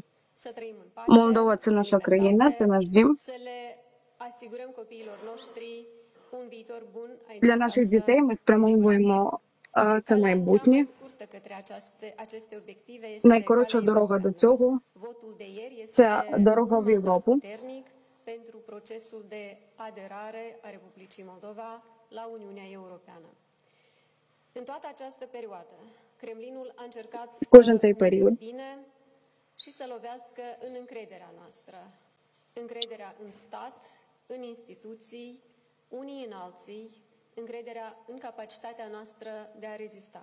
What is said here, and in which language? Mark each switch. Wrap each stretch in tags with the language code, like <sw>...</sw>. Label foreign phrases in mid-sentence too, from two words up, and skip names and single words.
<uk>Молдова – це наша країна, це наш дім. Для наших дітей ми спрямовуємо це майбутнє. Найкоротша дорога до цього – це дорога в Європу.</uk> <ro>Pentru procesul de aderare a Republicii Moldova la Uniunea Europeană. În toată această perioadă, Kremlinul a încercat să ne dezbine și să lovească în încrederea noastră. Încrederea în stat, în instituții, unii în alții, încrederea în capacitatea noastră de a rezista.</ro>